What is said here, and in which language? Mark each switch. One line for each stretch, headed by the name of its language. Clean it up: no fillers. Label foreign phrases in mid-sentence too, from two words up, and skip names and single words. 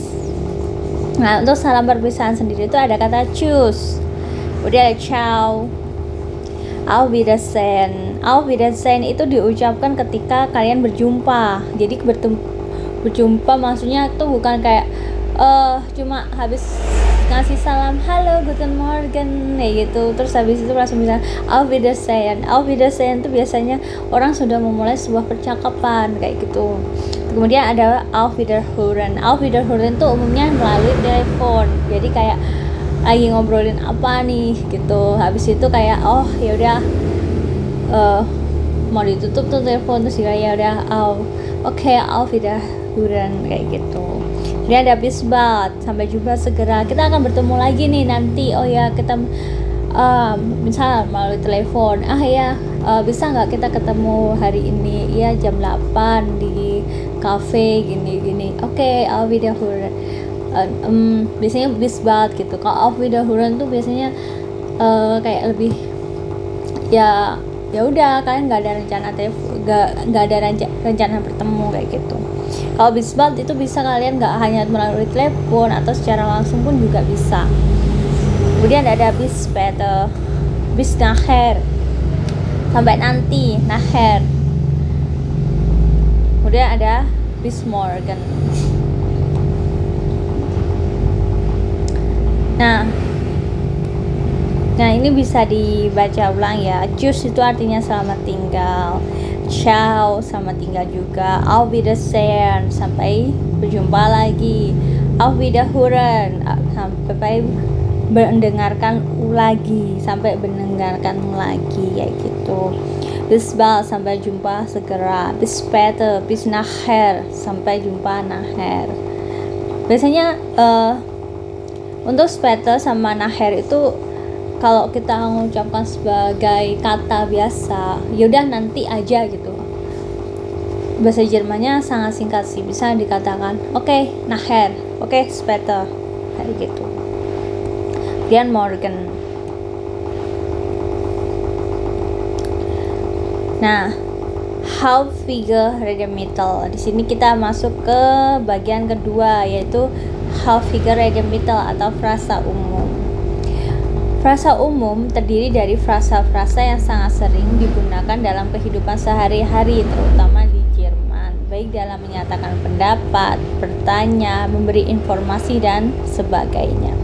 Indonesian: Nah, untuk salam perpisahan sendiri itu ada kata Tschüss. Kemudian ada Ciao.
German: Auf Wiedersehen. Auf Wiedersehen
Indonesian: itu diucapkan ketika kalian berjumpa. Jadi berjumpa maksudnya itu bukan kayak cuma habis ngasih salam, halo
German: guten morgen
Indonesian: kayak gitu. Terus habis itu langsung bilang
German: auf Wiedersehen. Auf Wiedersehen
Indonesian: itu biasanya orang sudah memulai sebuah percakapan kayak gitu. Kemudian ada
German: auf Wiederhören. Auf Wiederhören
Indonesian: itu umumnya melalui telepon, jadi kayak lagi ngobrolin apa nih gitu. Habis itu kayak oh ya udah mau ditutup tuh telepon, terus ya udah oke,
German: auf Wiederhören
Indonesian: kayak gitu. Kemudian ada
German: bis bald,
Indonesian: sampai jumpa segera, kita akan bertemu lagi nih nanti. Oh ya, kita misal melalui telepon, bisa nggak kita ketemu hari ini ya jam 8 di cafe gini. Oke,
German: auf Wiederhören. Biasanya bis bald gitu.
Indonesian: Kalau
German: auf Wiederhören
Indonesian: tuh biasanya kayak lebih ya udah, kalian nggak ada rencana nggak ada rencana bertemu kayak gitu. Kalau
German: bis bald
Indonesian: itu bisa kalian nggak hanya melalui telepon atau secara langsung pun juga bisa. Kemudian ada
German: bis später, bis nachher,
Indonesian: sampai nanti, nachher. Kemudian ada
German: bis morgen.
Indonesian: Nah ini bisa dibaca ulang ya. Tschüss itu artinya selamat tinggal, ciao selamat tinggal juga,
German: auf Wiedersehen
Indonesian: sampai berjumpa lagi,
German: auf Wiederhören
Indonesian: sampai mendengarkan lagi, sampai mendengarkan lagi kayak gitu.
German: Bis bald
Indonesian: sampai jumpa segera,
German: bis später, bis nachher
Indonesian: sampai jumpa
German: nachher.
Indonesian: Biasanya untuk später sama nachher itu kalau kita mengucapkan sebagai kata biasa, yaudah nanti aja gitu. Bahasa Jermannya sangat singkat sih, bisa dikatakan oke, nachher, oke, später kayak gitu. Kemudian morgen.
German: Nah, häufiger Redemittel.
Indonesian: Di sini kita masuk ke bagian kedua, yaitu
German: häufiger Redemittel
Indonesian: atau frasa umum. Frasa umum terdiri dari frasa-frasa yang sangat sering digunakan dalam kehidupan sehari-hari, terutama di Jerman, baik dalam menyatakan pendapat, bertanya, memberi informasi, dan sebagainya.